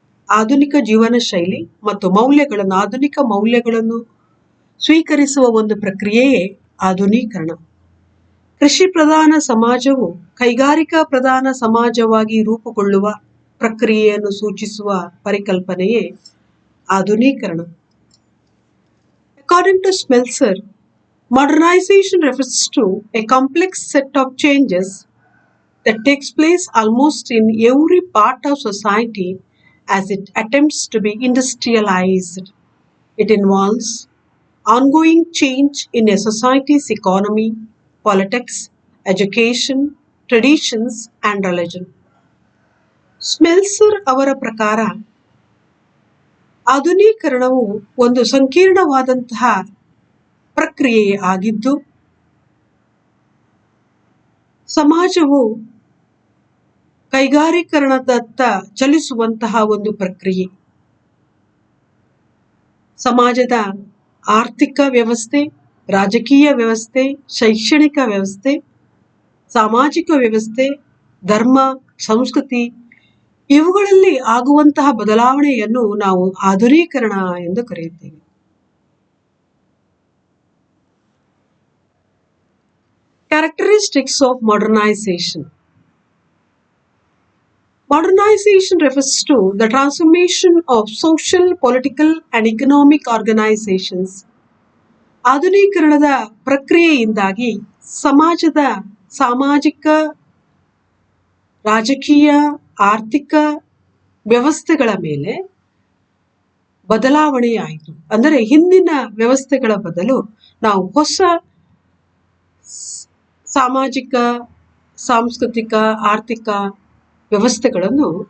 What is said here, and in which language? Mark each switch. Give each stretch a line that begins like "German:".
Kannada: ಆಧುನಿಕ ಜೀವನ ಶೈಲಿ ಮತ್ತು ಆಧುನಿಕ ಮೌಲ್ಯಗಳನ್ನು ಸ್ವೀಕರಿಸುವ ಒಂದು ಪ್ರಕ್ರಿಯೆಯೇ ಆಧುನೀಕರಣ. ಕೃಷಿ ಪ್ರಧಾನ ಸಮಾಜವು ಕೈಗಾರಿಕಾ ಪ್ರಧಾನ ಸಮಾಜವಾಗಿ ರೂಪುಗೊಳ್ಳುವ ಪ್ರಕ್ರಿಯೆಯನ್ನು ಸೂಚಿಸುವ ಪರಿಕಲ್ಪನೆಯೇ ಆಧುನೀಕರಣ.
English: According to Smeltzer, modernization refers to a complex set of changes that takes place almost in every part of society as it attempts to be industrialized. It involves ongoing change in a society's economy, politics, education, traditions and religion.
Kannada: ಸ್ಮೆಲ್ಸರ್ ಅವರ ಪ್ರಕಾರ ಆಧುನೀಕರಣವು ಒಂದು ಸಂಕೀರ್ಣವಾದಂತಹ ಪ್ರಕ್ರಿಯೆ ಆಗಿದ್ದು, ಸಮಾಜವು ಕೈಗಾರೀಕರಣದತ್ತ ಚಲಿಸುವಂತಹ ಒಂದು ಪ್ರಕ್ರಿಯೆ. ಸಮಾಜದ ಆರ್ಥಿಕ ವ್ಯವಸ್ಥೆ, ರಾಜಕೀಯ ವ್ಯವಸ್ಥೆ, ಶೈಕ್ಷಣಿಕ ವ್ಯವಸ್ಥೆ, ಸಾಮಾಜಿಕ ವ್ಯವಸ್ಥೆ, ಧರ್ಮ, ಸಂಸ್ಕೃತಿ ಇವುಗಳಲ್ಲಿ ಆಗುವಂತಹ ಬದಲಾವಣೆಯನ್ನು ನಾವು ಆಧುನೀಕರಣ ಎಂದು ಕರೆಯುತ್ತೇವೆ.
English: Characteristics of modernization. Modernization refers to the transformation of social, political and economic organizations.
Kannada: ಆಧುನೀಕರಣದ ಪ್ರಕ್ರಿಯೆಯಿಂದಾಗಿ ಸಮಾಜದ ಸಾಮಾಜಿಕ, ರಾಜಕೀಯ, ಆರ್ಥಿಕ ವ್ಯವಸ್ಥೆಗಳ ಮೇಲೆ ಬದಲಾವಣೆಯಾಯಿತು. ಅಂದರೆ ಹಿಂದಿನ ವ್ಯವಸ್ಥೆಗಳ ಬದಲು ನಾವು ಹೊಸ ಸಾಮಾಜಿಕ, ಸಾಂಸ್ಕೃತಿಕ, ಆರ್ಥಿಕ ವ್ಯವಸ್ಥೆಗಳನ್ನು